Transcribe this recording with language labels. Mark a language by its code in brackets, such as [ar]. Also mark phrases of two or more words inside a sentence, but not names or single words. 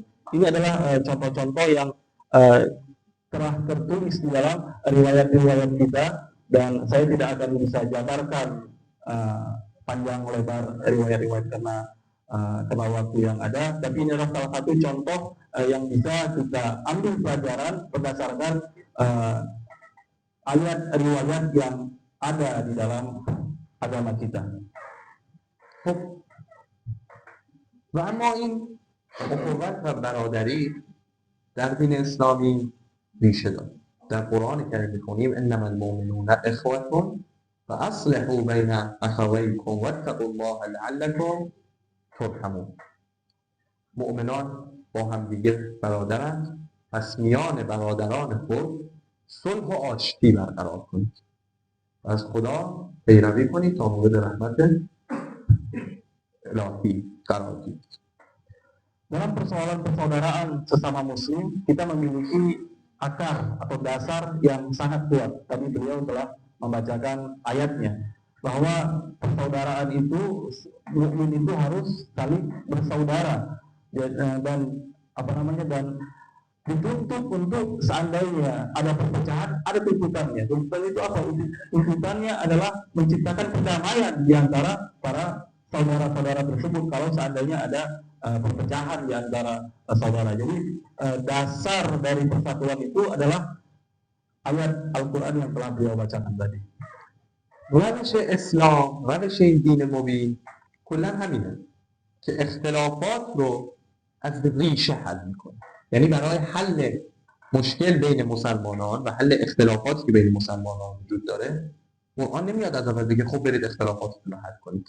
[id] Ini adalah contoh-contoh yang telah tertulis di dalam riwayat-riwayat kita, dan saya tidak akan bisa jabarkan panjang lebar riwayat-riwayat karena waktu yang ada, tapi ini adalah salah satu contoh yang bisa kita ambil pelajaran berdasarkan ayat riwayat yang ada di dalam agama kita. [fa] و اما این اخوت و برادری در دین اسلامی ریشه داره. در قرآن کریم می‌خونیم [ar] انما المؤمنون اخوة فاصلحوا بین اخویکم واتقوا الله لعلکم ترحمون. [fa] مؤمنان با هم دیگه برادرند، پس میان برادران خود صلح و آشتی برقرار کنید و از خدا پیروی کنید تا مورد رحمت الهی قرار گیرید. [id] Dalam persoalan persaudaraan sesama muslim, kita memiliki akar atau dasar yang sangat kuat. Tadi beliau telah membacakan ayatnya bahwa persaudaraan itu, mukmin itu harus saling bersaudara dan dituntut untuk seandainya ada perpecahan, ada tuntutannya. Tuntutan itu apa? Tuntutannya adalah menciptakan perdamaian di antara para saudara-saudara tersebut kalau seandainya ada perpecahan di antara saudara. Jadi dasar dari persatuan itu adalah ayat Al-Quran yang telah beliau bacakan tadi. [fa] روش اسلام، روش این دین مبین کلا همینه که اختلافات رو از ریشه حل میکنه. یعنی برای حل مشکل بین مسلمانان و حل اختلافاتی که بین مسلمانان وجود داره قرآن نمیاد از اول بگه خب برید اختلافاتتون رو حل کنید.